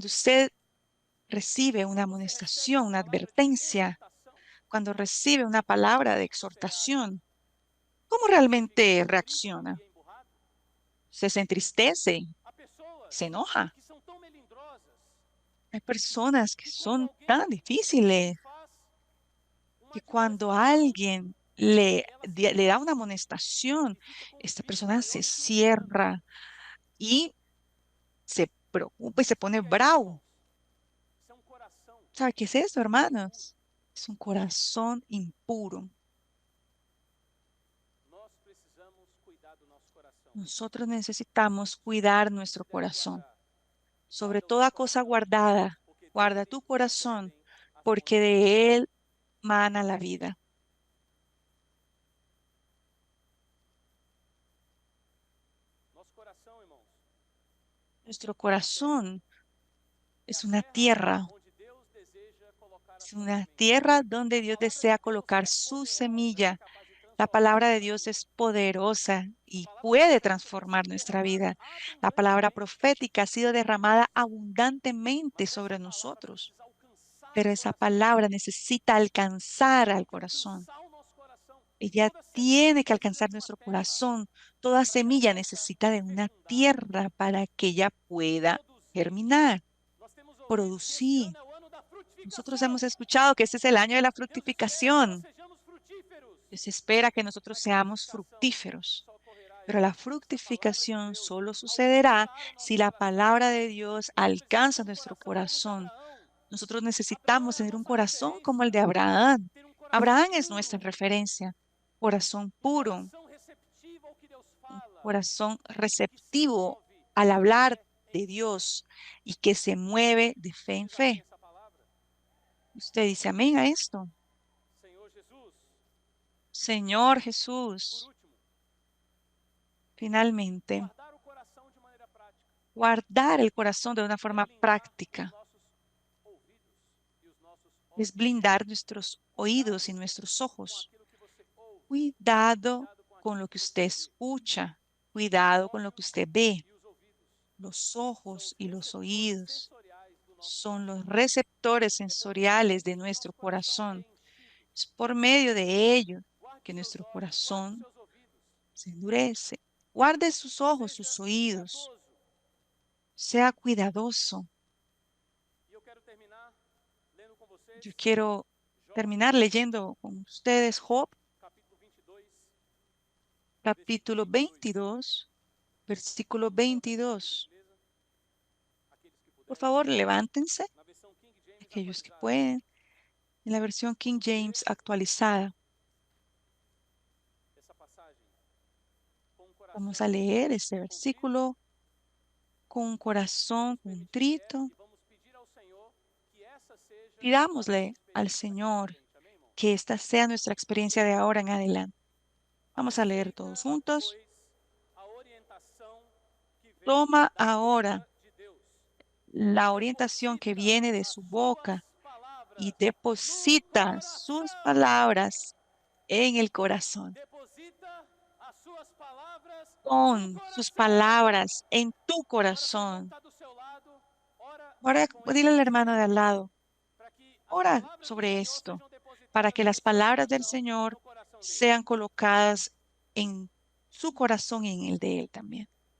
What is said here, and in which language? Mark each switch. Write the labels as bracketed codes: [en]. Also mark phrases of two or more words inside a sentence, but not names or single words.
[es] Cuando usted recibe una [pt] quando você recebe [es] amonestación, [pt] uma [es] una [pt] palavra de [es] advertencia, [pt] exortação, [es] cuando recibe una palabra de [pt] você age. [es] exhortación, ¿cómo [pt] Você fica realmente triste [es] reacciona? [pt] e emburrado? [es] Se entristece, [pt] Há pessoas [es] se enoja. [pt] que são tão melindrosas [es] Hay personas que [pt] que quando [es] son [pt] alguém [es] tan difíciles [pt] lhes faz uma [es] que cuando [pt] admoestação, [es] alguien [pt] ela se [es] le da [pt] fecha [es] una amonestación, [pt] e fica com um [es] esta [pt] bico [es] persona se [pt] maior do que o humano. [es] cierra y se preocupa y se [pt] Sabe o [es] pone [pt] que é isso, [es] bravo. [pt] irmãos? Isso é um coração [es] ¿Sabe qué es eso, [pt] impuro. [es] hermanos? Es un corazón impuro. [pt] Nós precisamos cuidar do nosso coração. [es] Nosotros necesitamos cuidar nuestro [pt] Você deve [es] corazón. [pt] guardar. [es] Sobre [pt] Guarda o teu [es] toda cosa [pt] coração, [es] guardada, [pt] porque [es] guarda [pt] dele [es] tu corazón, [pt] procedem as fontes [es] porque [pt] da vida. [es] de él mana la vida. [pt] Nosso coração, irmãos, [es] Nuestro [pt] é a terra. [es] corazón [pt] É a [es] es una [pt] terra [es] tierra, [pt] onde Deus deseja colocar a [es] es [pt] sua [es] una [pt] semente. [es] tierra donde [pt] A [es] Dios [pt] palavra de [es] desea [pt] Deus [es] colocar [pt] é [es] su [pt] poderosa e [es] semilla. [pt] capaz de [es] La [pt] transformar a [es] palabra de [pt] nossa [es] Dios [pt] vida. [es] es poderosa [pt] A [es] y [pt] palavra [es] puede [pt] profética tem sido [es] transformar nuestra [pt] derramada [es] vida. La palabra [pt] abundantemente [es] profética ha sido [pt] sobre [es] derramada [pt] nós. [es] abundantemente [pt] Mas essa [es] sobre [pt] palavra [es] nosotros, [pt] precisa alcançar o [es] pero esa [pt] coração. [es] palabra necesita alcanzar [pt] Tem [es] al [pt] que [es] corazón. [pt] alcançar o nosso coração. [es] Ella [pt] Toda semente [es] tiene que [pt] precisa [es] alcanzar [pt] de uma [es] nuestro [pt] terra [es] corazón. Toda [pt] para que ela [es] semilla [pt] possa [es] necesita de una [pt] fecundar, [es] tierra para que ella pueda [pt] produzir. [es] germinar, [pt] Nós temos ouvido que esse [es] producir. [pt] ano é o ano da [es] Nosotros [pt] frutificação. [es] hemos escuchado que este es el año de la [pt] Deus espera que nós [es] fructificación. [pt] sejamos frutíferos. [es] Dios espera que nosotros [pt] Mas a [es] seamos [pt] frutificação [es] fructíferos. [pt] só ocorrerá, [es] Pero la [pt] irmãos, se a palavra de [es] fructificación [pt] Deus [es] solo sucederá [pt] alcançar o nosso [es] si la [pt] coração. [es] palabra de Dios [pt] Nós precisamos ter [es] alcanza [pt] um [es] nuestro [pt] coração como o de [es] corazón. [pt] Abraão. [es] Nosotros [pt] Abraão [es] necesitamos [pt] era a [es] tener un [pt] nossa [es] corazón como el [pt] referência. [es] de Abraham. [pt] Ter um coração [es] Abraham es nuestra [pt] puro. [es] referencia. Corazón [pt] Um [es] puro, [pt] coração receptivo ao que Deus fala. [es] corazón [pt] Que se [es] receptivo [pt] move [es] al [pt] de [es] hablar [pt] fé em [es] de [pt] fé. [es] Dios y que se mueve de fe [pt] Você [es] en [pt] diz amém a [es] fe. [pt] essa palavra? [es] Usted dice amén a esto. [pt] Senhor Jesus. [es] Señor [pt] Por [es] Jesús, [pt] último, [es] finalmente, [pt] guardar o coração de maneira prática. [es] guardar el corazón de una [pt] É [es] forma [pt] blindar os [es] práctica [pt] nossos ouvidos e os nossos [es] es [pt] olhos. [es] blindar nuestros oídos [pt] Cuidado [es] y nuestros [pt] com [es] ojos. [pt] aquilo que você ouve. [es] Cuidado [pt] Cuidado com [es] con [pt] aquilo [es] lo [pt] que [es] que [pt] você [es] usted [pt] vê. [es] escucha. [pt] Os [es] Cuidado con lo que [pt] olhos [es] usted ve. [pt] e os ouvidos [es] Los [pt] são [es] ojos [pt] os [es] y los [pt] receptores [es] oídos [pt] sensoriais do nosso [es] son [pt] coração. [es] los receptores [pt] É por meio [es] sensoriales de [pt] disso que o [es] nuestro [pt] nosso coração é [es] corazón. [pt] enchido. [es] Es por medio de ello [pt] Guarde [es] que [pt] os seus [es] nuestro [pt] olhos, guarde os [es] corazón [pt] seus ouvidos. [es] se endurece. Guarde sus ojos, [pt] Seja [es] sus oídos. [pt] cuidadoso. [es] Sea cuidadoso. [pt] E eu quero terminar lendo com vocês [es] Yo quiero [pt] Jó, [es] terminar leyendo con ustedes Job, [pt] capítulo 22, versículo [es] capítulo [pt] 22. [es] 22, versículo [pt] Vamos colocar isso por [es] 22. [pt] gentileza, aqueles que [es] Por [pt] puderem. [es] favor, levántense, [pt] Na versão King James [es] aquellos que [pt] atualizada. [es] pueden, en la versión King [pt] Vamos ler [es] James actualizada. [pt] essa passagem com um [es] Vamos [pt] coração [es] a leer este [pt] contrito. [es] versículo con un corazón [pt] Vamos permitir que [es] contrito. [pt] e vamos pedir ao Senhor que essa seja a nossa [es] Pidámosle al [pt] experiência daqui para [es] Señor [pt] frente. Amém, irmãos? [es] que esta sea nuestra experiencia de ahora en adelante. Vamos a leer todos [pt] Aceita, [es] juntos. [pt] pois, a orientação que vem [es] Toma [pt] da [es] ahora [pt] boca de Deus. [es] la orientación que [pt] Deposita [es] viene de [pt] as [es] su [pt] suas [es] boca y [pt] palavras no [es] deposita sus [pt] coração. [es] palabras en el corazón. [pt] Deposita as suas palavras no [es] Pon sus [pt] coração. [es] palabras en tu [pt] Agora, para o irmão que [es] corazón. [pt] está do seu lado, ora [es] Ahora [pt] com [es] dile [pt] essa [es] al hermano de al [pt] necessidade, [es] lado, [pt] para que as [es] ora [pt] palavras do [es] sobre [pt] Senhor [es] esto, [pt] sejam [es] para [pt] depositadas [es] que las [pt] em seu [es] palabras del [pt] coração e [es] Señor [pt] no coração dele. [es] sean colocadas en su corazón y en el de él también.